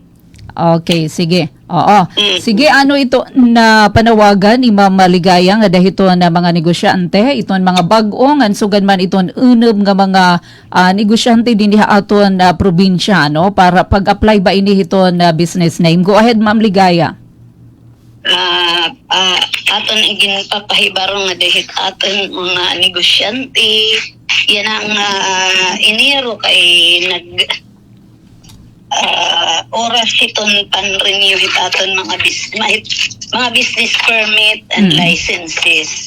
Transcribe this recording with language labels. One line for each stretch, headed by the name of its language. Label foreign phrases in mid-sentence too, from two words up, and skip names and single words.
Waray: Okay, sige. Oo. Sige, ito na panawagan ni Ma'am Ligaya nga dahito na mga negosyante, iton mga bag-o nga sugan man iton unob nga mga negosyante din diha aton probinsya para pag-apply ba ini iton business name.
English: Go ahead Ma'am Ligaya.
Waray: Aton igin papahibaro nga dahil aton mga negosyante yan ang iniro kay oras iton pan-renew aton mga
English: business permit and licenses.